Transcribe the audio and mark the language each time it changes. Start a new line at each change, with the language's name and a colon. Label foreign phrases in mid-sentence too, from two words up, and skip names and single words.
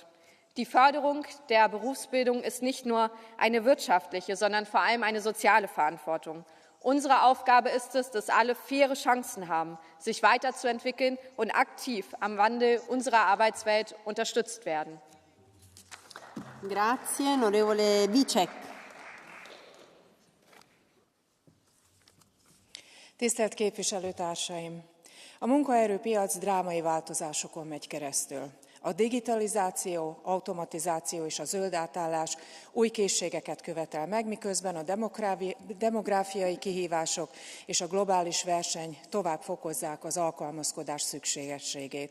German: Die Förderung der Berufsbildung ist nicht nur eine wirtschaftliche, sondern vor allem eine soziale Verantwortung. Unsere Aufgabe ist es, dass alle faire Chancen haben, sich weiterzuentwickeln und aktiv am Wandel unserer Arbeitswelt unterstützt werden.
Italian: Grazie, onorevole Vicek.
Hungarian: Tisztelt képviselőtársaim! A munkaerőpiac drámai változásokon megy keresztül. A digitalizáció, automatizáció és a zöld átállás új készségeket követel meg, miközben a demográfiai kihívások és a globális verseny tovább fokozzák az alkalmazkodás szükségességét.